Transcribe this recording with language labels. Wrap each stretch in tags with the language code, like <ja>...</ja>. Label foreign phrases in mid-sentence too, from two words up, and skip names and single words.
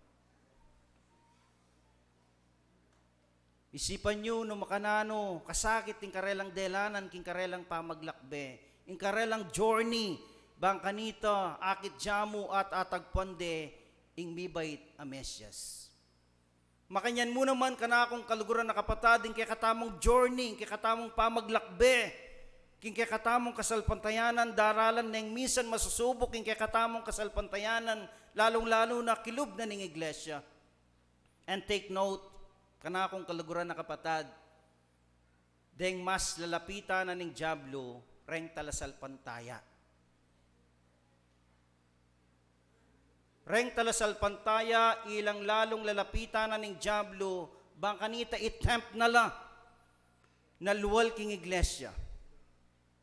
<pam>Isipan nyo no makanano, kasakit ing karelang delanan, king karelang pamaglakbe, ing karelang journey, bang kanita, akit jamu at atagpande, ing mibait a Mesyas. Makanyan mo naman kanakong kaluguran na kapatad, ing kakatamong journey, ing kakatamong pamaglakbe, king kakatamong kasalpantayanan, daralan neng misan masusubok, king kakatamong kasalpantayanan, lalong-lalo na kilub na ning iglesia.</pam> <en>And take note,</en> <pam>kanakong kaluguran na kapatad, deng mas lalapitan na ning Diablo, reng talasal pantaya. Reng talasal pantaya, ilang lalong lalapitan na ning Diablo, bang kanita itempt na la, naluwal king iglesia.</pam>